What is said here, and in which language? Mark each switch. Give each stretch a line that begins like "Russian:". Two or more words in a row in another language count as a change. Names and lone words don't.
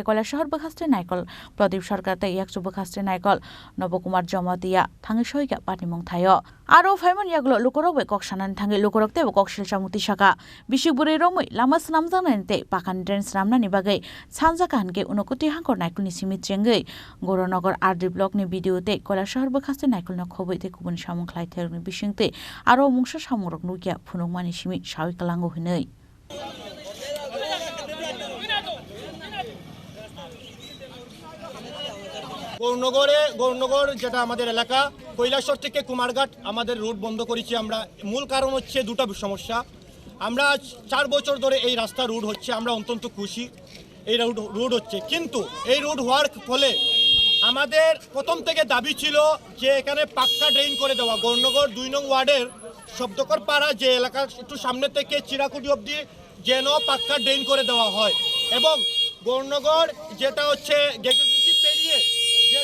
Kok Borok: Kailashahar bokhaste naikol Pradip sarkar te yaksu bokhaste naikol Nobkumar Jamatia thangai shoika Patimung thayo aro faimon yaglo lukorok be koksanan thangai lukorok te kokshil chamuti saka bisiburi romoi lama snamjanani te Pakani drain Swnamnani bagai sanja kanke unokuti hangkor naikolni simit jengei Goronagar RD block ni video te Kailashahar bokhaste naikol na khoboi te kubun samung khlaitherni bisingte aro mungsa samurok nukia phunukmani simi sawi kalango hinei
Bangla: গৌরনগর যেটা আমাদের এলাকা কৈলাসহর থেকে কুমারঘাট আমাদের রুট বন্ধ করেছি আমরা মূল কারণ হচ্ছে দুটো সমস্যা আমরা 4 বছর ধরে এই রাস্তা রুট হচ্ছে আমরা অত্যন্ত খুশি এই রুট হচ্ছে কিন্তু এই রুট হওয়ার ফলে আমাদের প্রথম থেকে দাবি ছিল যে এখানে পাক্কা ড্রেন করে দেওয়া গৌরনগর 2 নং ওয়ার্ডের শব্দকর পাড়া যে এলাকা একটু সামনে থেকে চিরাকুটি অবধি যেন পাক্কা ড্রেন করে দেওয়া হয় এবং গৌরনগর যেটা হচ্ছে গেটেসি পেরিয়ে যে